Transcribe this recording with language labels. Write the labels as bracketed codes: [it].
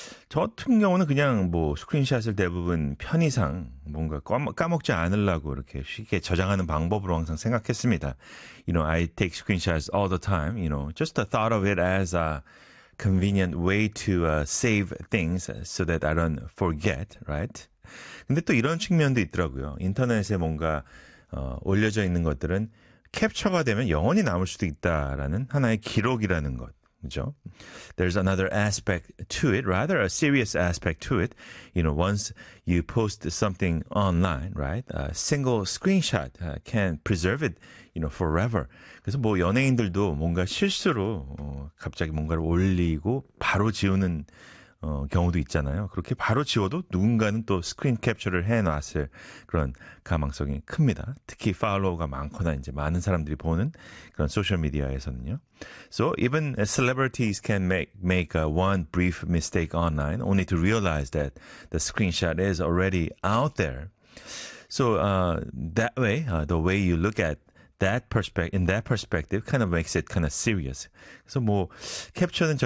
[ko] 저 같은 경우는 그냥 뭐 스크린샷을 대부분 편의상 뭔가 까먹지 않으려고 이렇게 쉽게 저장하는 방법으로 항상 생각했습니다. [en] You know, I take screenshots all the time. You know, just the thought of it as a convenient way to save things so that I don't forget, right? [ko] 근데 또 이런 측면도 있더라고요. 인터넷에 뭔가 올려져 있는 것들은 캡처가 되면 영원히 남을 수도 있다라는 하나의 기록이라는 것. 그죠? [en] There's another aspect to it, rather a serious aspect to it. You know, once you post something online, right? A single screenshot can preserve it, you know, forever. [ko] 그래서 뭐 연예인들도 뭔가 실수로 갑자기 뭔가를 올리고 바로 지우는 경우도 있잖아요. 그렇게 바로 지워도 누군가는 또 스크린 캡처를 해놨을 그런 가능성이 큽니다. 특히 팔로워가 많거나 이제 많은 사람들이 보는 그런 소셜미디어에서는요. [en] So even celebrities can make one brief mistake online only to realize that the screenshot is already out there. So that way, the way you look at that perspective kind of makes it kind of serious. [ko] 그래서 뭐 캡처는 저희는